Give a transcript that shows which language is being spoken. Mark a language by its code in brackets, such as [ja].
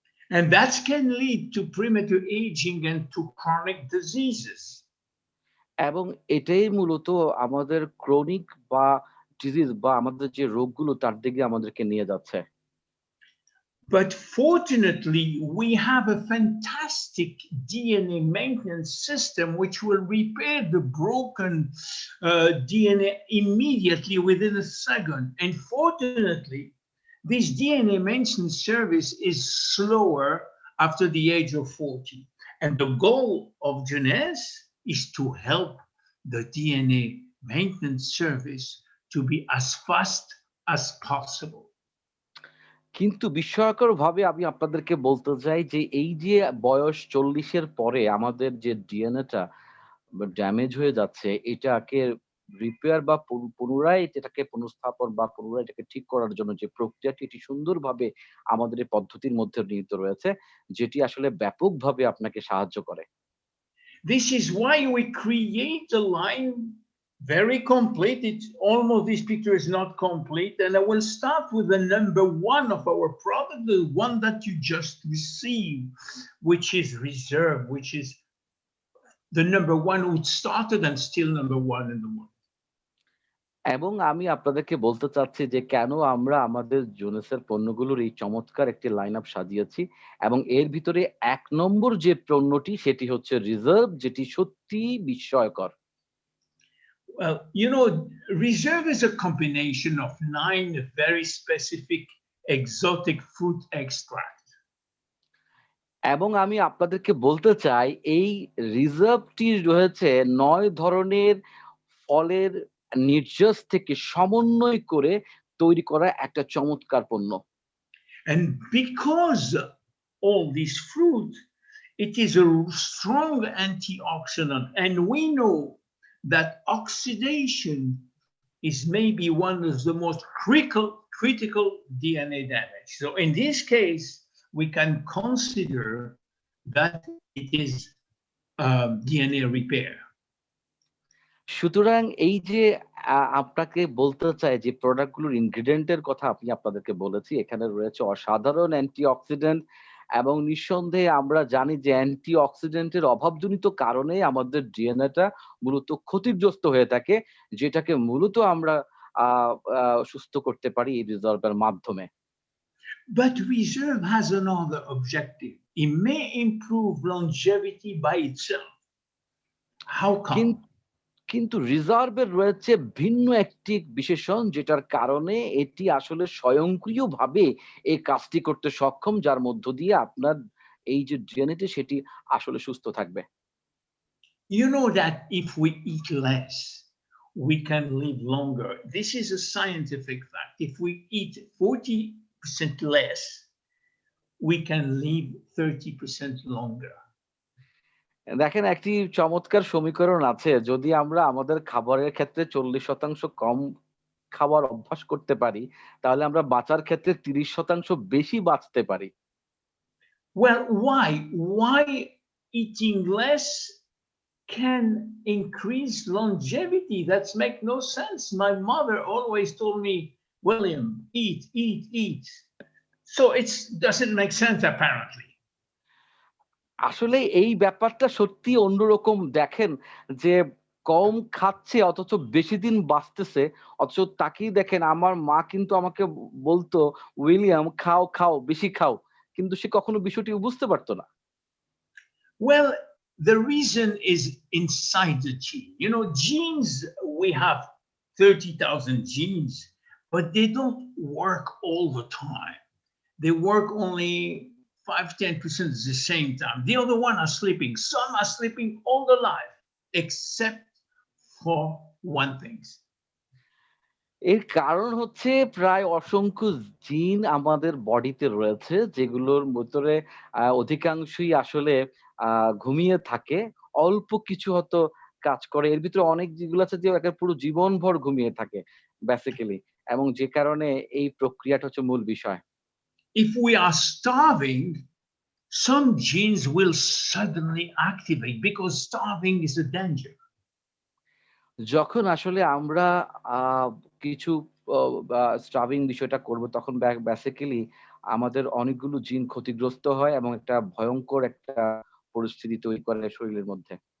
[en] And that can lead to premature aging and to chronic diseases. [bn] এবং এটাই মূলত আমাদের ক্রনিক বা ডিজিজ বা আমাদের যে রোগগুলো তার দিকে আমাদেরকে নিয়ে যাচ্ছে। [en] But fortunately, we have a fantastic DNA maintenance system which will repair the broken DNA immediately within a second. And fortunately, this DNA maintenance service is slower after the age of 40. And the goal of Jeunesse is to help the DNA maintenance service to be as fast as possible. [bn] কিন্তু বিস্ময়করভাবে আমি আপনাদেরকে বলতে চাই যে এই যে বয়স ৪০-এর পরে আমাদের যে ডিএনএটা ড্যামেজ হয়ে যাচ্ছে এটাকে রিপেয়ার বা পুনরায় এটাকে পুনঃস্থাপন বা পুনরায় এটাকে ঠিক করার জন্য যে প্রক্রিয়াটি এটি সুন্দরভাবে আমাদের এই পদ্ধতির মধ্যে নিহিত রয়েছে, যেটি আসলে ব্যাপকভাবে আপনাকে সাহায্য করে। [en] This is why we create a line very complete. It's almost, this picture is not complete. And I will start with the number one of our product, the one that you just received, which is Reserve, which is the number one, which started and still number one in the world. [bn] এবং আমি আপনাদেরকে বলতে চাচ্ছি যে কেন আমরা আমাদের জোনেসের পণ্যগুলোর এই চমৎকার একটি লাইন আপ সাজিয়েছি এবং এর ভিতরে ১ নম্বর যে পণ্যটি সেটি হচ্ছে রিজার্ভ, যেটি সত্যিই বিস্ময়কর। [en] Well, you know, Reserve is a combination of 9 very specific exotic fruit extract. [bn] এবং আমি আপনাদেরকে বলতে চাই এই রিজার্ভটি রয়েছে ৯ ধরনের ফলের নির্যাস থেকে সমন্বয় করে তৈরি করা একটা চমৎকার পণ্য। [en] And because all these fruit, it is a strong antioxidant. And we know that oxidation is maybe one of the most critical DNA damage. So in this case, we can consider that it is DNA repair. [bn] সুতরাং এই যে আপনাকে বলতে চাই যে প্রোডাক্টগুলোর ইনগ্রিডিয়েন্টের কথা আমি আপনাদেরকে বলেছি, এখানে রয়েছে অসাধারণ অ্যান্টিঅক্সিডেন্ট এবং নিঃসন্দেহে আমরা জানি যে অ্যান্টিঅক্সিডেন্টের অভাবজনিত কারণে আমাদের ডিএনএটা মূলত ক্ষতিগ্রস্ত হয়ে থাকে, যেটাকে মূলত আমরা সুস্থ করতে পারি এই রিজার্ভের মাধ্যমে। [en] But Reserve has another objective. It may improve longevity by itself. How come? [bn] কিন্তু রিজার্ভের রয়েছে ভিন্ন একটি বিশেষণ, যেটার কারণে এটি আসলে স্বয়ংক্রিয়ভাবে এই কাজটি করতে সক্ষম, যার মধ্য দিয়ে আপনার এই যে ডিএনএটি সেটি আসলে সুস্থ থাকবে। [en] You know that if we eat less, we can live longer. This is a scientific fact. If we eat 40% less, we can live 30% longer. [bn] দেখেন একটি চমৎকার সমীকরণ আছে, যদি আমরা আমাদের খাবারের ক্ষেত্রে 40% কম খাওয়ার অভ্যাস করতে পারি, তাহলে আমরা বাঁচার ক্ষেত্রে 30% বেশি বাঁচতে পারি। [en] Well, why eating less can increase longevity? That's make no sense. My mother always told me, William, eat. So it doesn't make sense apparently. [bn] আসলে এই ব্যাপারটা সত্যি অন্যরকম। দেখেন যে কম খাচ্ছে অথচ বেশি দিন বাঁচতেছে, অথচ তাকেই দেখেন আমার মা কিন্তু আমাকে বলতো, "উইলিয়াম খাও, বেশি খাও।" কিন্তু সে কখনো বিষয়টি বুঝতে পারতো না। [en] Well, the reason is inside the gene. You know, genes, we have 30,000 genes, but they don't work all the time. They work only 5-10% at the same time. The other one are sleeping. Some are sleeping all their life, except for one thing. [bn] এর কারণ হচ্ছে প্রায় অসংখ্য জিন আমাদের বডিতে রয়েছে, যেগুলোর ভিতরে অধিকাংশই আসলে ঘুমিয়ে থাকে। অল্প কিছু হয়তো কাজ করে। এর ভিতরে অনেক যেগুলো আছে যে একেবারে পুরো জীবনভর ঘুমিয়ে থাকে বেসিক্যালি, এবং যে কারণে এই প্রক্রিয়াটা হচ্ছে মূল বিষয়। [en] If we are starving, some genes will suddenly activate because starving is a danger. [bn] যখন আসলে আমরা কিছু স্টার্ভিং বিষয়টা করব, তখন বেসিক্যালি আমাদের অনেকগুলো জিন ক্ষতিগ্রস্ত হয় এবং একটা ভয়ংকর একটা পরিস্থিতি তৈরি করে শরীরের মধ্যে।